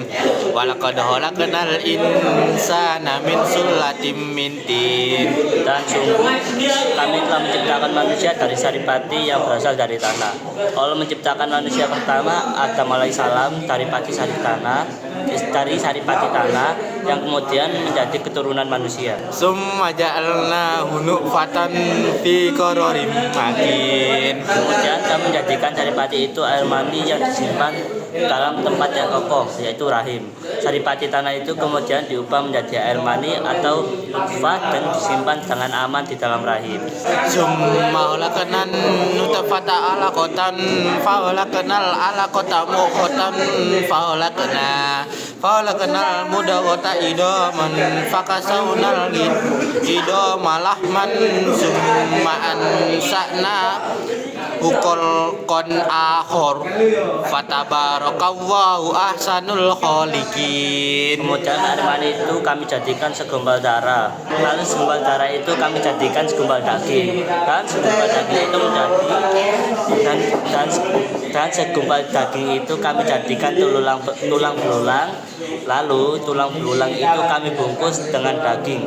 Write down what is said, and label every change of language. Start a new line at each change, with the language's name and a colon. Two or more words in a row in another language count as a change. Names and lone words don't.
Arabic: ولقد خلقنا الإنسان من سلالة من طين.
Indonesian: Dan sungguh kami telah menciptakan manusia dari saripati yang berasal dari tanah. Allah menciptakan manusia pertama Adam alaihissalam dari saripati tanah yang kemudian menjadi keturunan manusia.
Arabic: ثم جعلناه نطفة في قرار مكين.
Indonesian: Kemudian kami menjadikan saripati itu air mani yang disimpan dalam tempat yang kokoh, yaitu rahim. Saripati tanah itu kemudian diubah menjadi air mani atau nutfah dan disimpan dengan aman di dalam rahim.
Arabic: ثم خلقنا النطفة علقة فخلقنا العلقة مضغة فخلقنا المضغة عظاما فكسونا العظام لحما ثم أنشأناه خلقا آخر فتبارك الله أحسن الخالقين.
Indonesian: Kemudian air mani itu kami jadikan segumpal darah. Lalu segumpal darah itu kami jadikan segumpal daging. Dan segumpal daging itu dan segumpal daging itu kami jadikan tulang belulang. Lalu tulang belulang itu kami bungkus dengan daging.